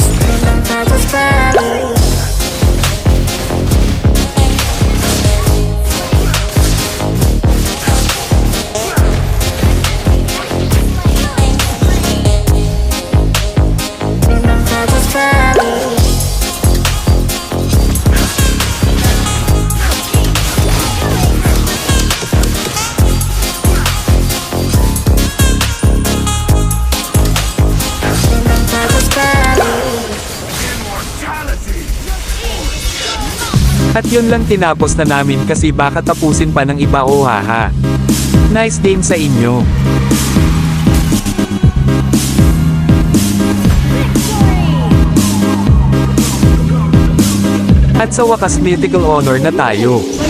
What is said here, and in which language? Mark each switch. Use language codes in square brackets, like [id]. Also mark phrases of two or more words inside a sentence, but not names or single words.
[ms] Memang saja sekali. Memang saja sekali. Memang saja sekali. [tl] At yun lang tinapos na namin kasi baka tapusin pa ng iba o haha. [en] Nice game [tl] sa inyo. At sa wakas [en] mythical honor [tl] na tayo.